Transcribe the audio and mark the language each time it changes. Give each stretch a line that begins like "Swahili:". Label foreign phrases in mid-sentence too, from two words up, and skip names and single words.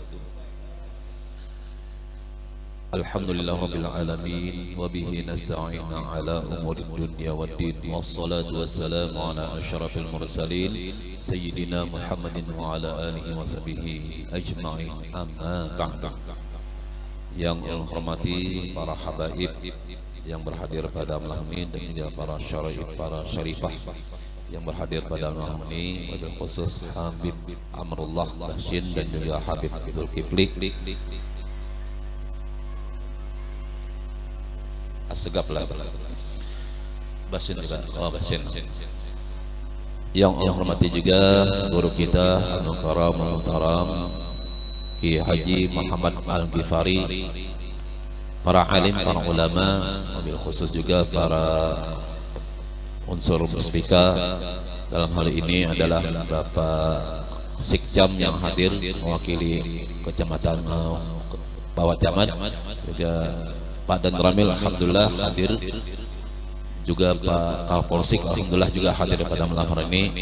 Arabic: الحمد لله رب العالمين وبه نستعين على أمور الدنيا والدين والصلاة والسلام على أشرف المرسلين سيدنا محمد وعلى آله وصحبه أجمعين، أما بعد.
Indonesian: Yang Allah hormati para habaib yang berhadir pada malam ini dan juga para syaraif, para syarifah yang berhadir pada malam ini,
Arabic: وبالخصوص
Indonesian: Habib Amrullah Bahshin dan juga Habib Abdul Kipli. Asegaplah Bahshin juga, Bahshin. Yang Allah hormati juga guru kita Anu Karam Muhtaram Ki Haji Muhammad Al-Ghifari, para alim, para ulama,
Arabic: وبالخصوص
Indonesian: juga para unsur muspika. Dalam hal ini adalah Bapak Sikjam yang hadir mewakili Kecamatan Bawah Camat, juga Pak Dan Ramil alhamdulillah hadir, juga Pak Kapolsek alhamdulillah juga hadir pada malam hari ini.